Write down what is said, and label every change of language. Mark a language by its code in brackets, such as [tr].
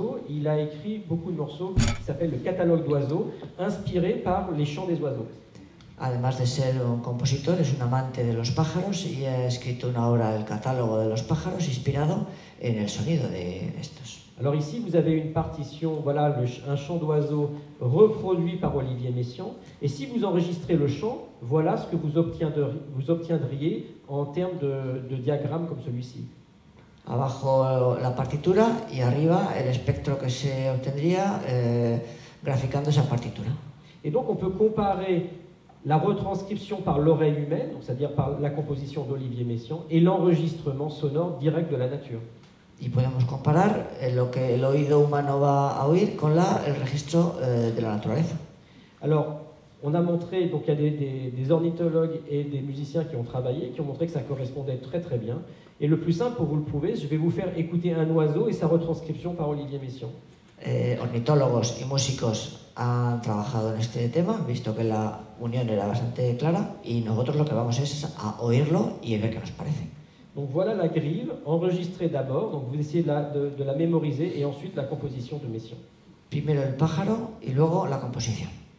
[fr] Il a écrit beaucoup de morceaux qui s'appellent le catalogue d'oiseaux, inspirés par les chants des oiseaux. [es] Además de ser un compositor, es un amante de los pájaros y ha escrito una obra, El catálogo de los pájaros, inspirado en el sonido de estos. [fr] Alors ici, vous avez une partition, voilà, un chant d'oiseau reproduit par Olivier Messiaen. Et si vous enregistrez le chant, voilà ce que vous obtiendriez en termes de diagramme comme celui-ci. [es] Abajo la partitura y arriba el espectro que se obtendría graficando esa partitura. [fr] Et donc on peut comparer la retranscription par l'oreille humaine, c'est-à-dire par la composition d'Olivier Messiaen, et l'enregistrement sonore direct de la nature. [es] Y podemos comparar lo que el oído humano va a oír con el registro de la naturaleza. [fr] Alors, on a montré, donc il y a des ornithologues et des musiciens qui ont travaillé, qui ont montré que ça correspondait très très bien. Et le plus simple pour vous le prouver, je vais vous faire écouter un oiseau et sa retranscription par Olivier Messiaen. [es] Ornitólogos y músicos han trabajado en este tema, visto que la unión era bastante clara, y nosotros lo que vamos es a oírlo y ver qué nos parece. [fr] Donc voilà la grive, enregistrée d'abord, donc vous essayez de la mémoriser, et ensuite la composition de Messiaen. [es] Primero el pájaro y luego la composición.